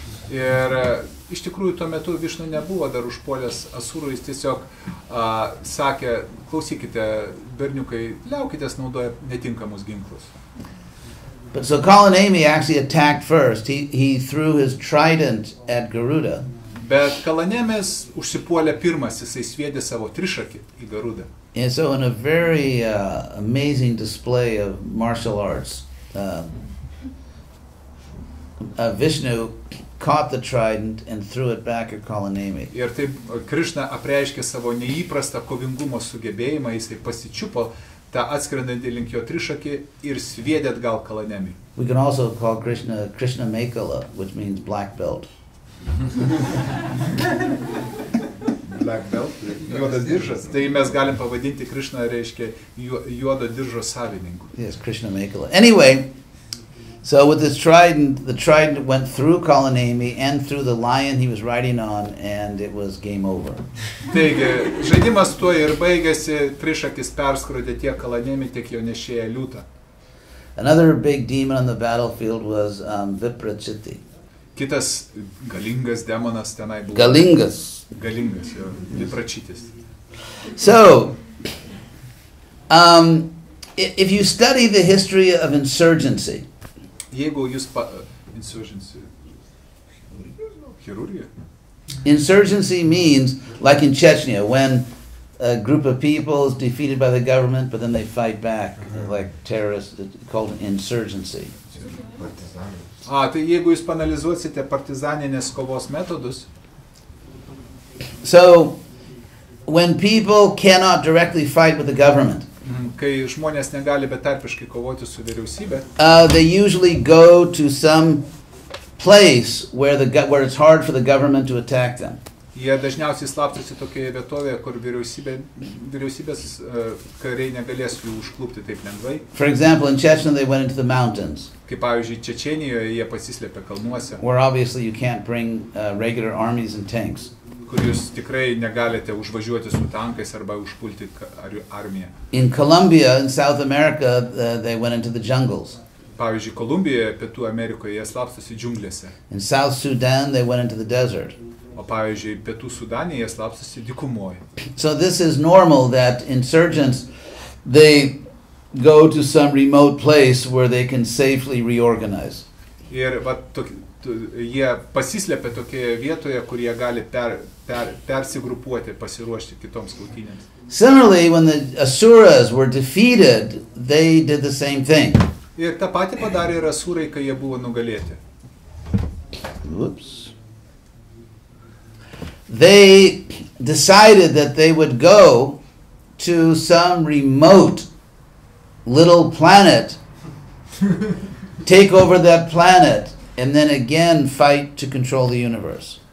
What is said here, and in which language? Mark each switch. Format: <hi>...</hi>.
<lt>Ir iš tikrųjų tuo metu Višnu nebuvo dar užpuolęs Asurų, jis tiesiog sakė, klausykite, berniukai, liaukitės naudoja netinkamus ginklus.</lt> <en>But so Kalanemi actually attacked first. He threw his trident at Garuda.</en> <lt>Bet Kalanemis užsipuolė pirmas, jisai sviedė savo trišakį į Garudą.</lt> <en>And so in a very amazing display of martial arts, Vishnu caught the trident and threw it back at Kalanemi.</en> <lt>Ir taip Krišna apreiškė savo neįprastą kovingumo sugebėjimą, jisai pasičiupo tą atskrendantį link jo trišakį ir sviedė atgal Kalanemiui.</lt> <en>We can also call Krishna Mekala, which means black belt. Black belt,</en> <lt>juodas diržas. Tai mes galim pavadinti Krišną, reiškia, juodo diržo savininku.</lt> <en>Yes, Krishna Mekala. Anyway, so with this trident, the trident went through Kalanemi and through the lion he was riding on, and it was game over.</en> <lt>Taigi, žaidimas tuo ir baigėsi, trišakis perskrodė tiek Kalanemi, tiek jo nešėją liūtą.</lt> <en>Another big demon on the battlefield was Viprachiti.</en> <lt>Kitas galingas demonas tenai buvo. Galingas, jo, Vipračitis.</lt> <en>So, if you study the history of insurgency,</en> <lt>Jeigu jūs insurgency, chirurgija?</lt> <en>Insurgency means, like in Chechnya, when a group of people is defeated by the government, but then they fight back, like terrorists, it's called insurgency.</en> <lt>Tai jeigu jūs panalizuosite partizaninės kovos metodus,</lt> <en>So, when people cannot directly fight with the government,</en> <lt>kai žmonės negali betarpiškai kovoti su vyriausybė,</lt> <en>they usually go to some place where it's hard for the government to attack them.</en> <lt>jie dažniausiai slapstosi tokioje vietovėje, kur vyriausybės kariai negalės jų užklupti taip lengvai.</lt> <en>For example, in Chechnya they went into the mountains,</en> <lt>Kaip pavyzdžiui, Čečėnijoje jie pasislėpė kalnuose,</lt> <en>where obviously you can't bring regular armies and tanks.</en> <lt>kur jūs tikrai negalite užvažiuoti su tankais arba užpulti armiją.</lt> <en>In Colombia, in South America, they went into the jungles.</en> <lt>Pavyzdžiui, Kolumbijoje, Pietų Amerikoje jie slapstosi džiunglėse,</lt> <en>In South Sudan, they went into the desert.</en> <lt>o pavyzdžiui, Pietų Sudane jie slapstosi dykumoje.</lt> <en>So this is normal that insurgents, they go to some remote place where they can safely reorganize.</en> <lt>Ir jie pasislėpia tokioje vietoje, kur jie gali persigrupuoti, pasiruošti kitoms kautynėms.</lt> <en>Similarly, when the Asuras were defeated, they did the same thing.</en> <lt>Ir tą patį padarė ir Asūrai, kai jie buvo nugalėti.</lt> <en>Whoops. They decided that they would go to some remote little planet, take over that planet, and then again fight to control the universe.</en>